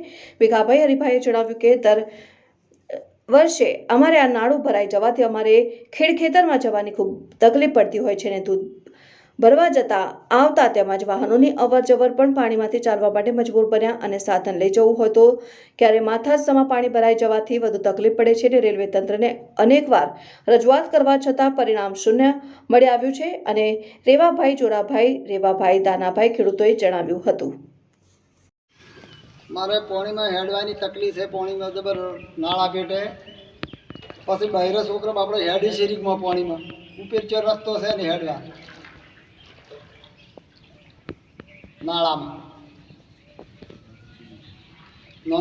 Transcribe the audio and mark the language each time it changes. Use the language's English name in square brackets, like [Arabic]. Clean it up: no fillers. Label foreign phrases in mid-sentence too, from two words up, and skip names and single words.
[Gujarati] ભીખાભાઈ હરિભાઈએ જણાવ્યું કે દર વર્ષે અમારે આ નાળું ભરાઈ જવાથી અમારે ખેતરમાં જવાની ખૂબ તકલીફ પડતી હોય છે અને દૂધ ભરવા જતા આવતા તેમજ વાહનોની અવરજવર પણ પાણીમાંથી ચાલવા માટે મજબૂર બન્યા અને સાધન લઈ જવું હોય તો ક્યારે માથાસમાં પાણી ભરાઈ જવાથી વધુ તકલીફ પડે છે અને રેલવે તંત્રને અનેકવાર રજૂઆત કરવા છતાં પરિણામ શૂન્ય મળી આવ્યું છે અને રેવાભાઈ જોરાભાઈ રેવાભાઈ દાનાભાઈ ખેડૂતોએ જણાવ્યું હતું। મારે પાની મેં હેડવાની તકલીફ હૈ। પાની મેં જબર નાલા પેટે પછી બહરે છોકરા આપણે હેડી શરીક મેં પાની મેં ઊપર ચો રસ્તો હૈ ને હેડવા નાલા મેં નાનૂ છોકરૂ ડૂબાઈ જાએ।